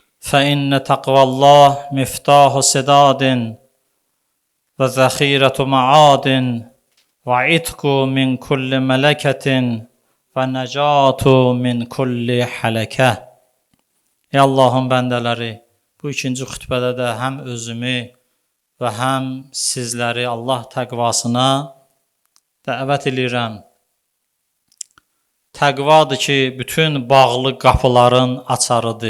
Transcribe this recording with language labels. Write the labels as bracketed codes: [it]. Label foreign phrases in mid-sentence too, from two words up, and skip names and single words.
[ar] فإن تقوى الله مفتاح سداد وذخيرة معاد وعتق من كل ملكة ونجات من كل حلكة. [az] Ey Allahın bəndələri, bu ikinci xütbədə də həm özümü və həm sizləri Allah təqvasına dəvət edirəm. Təqvadır ki, bütün bağlı qapıların açarıdır.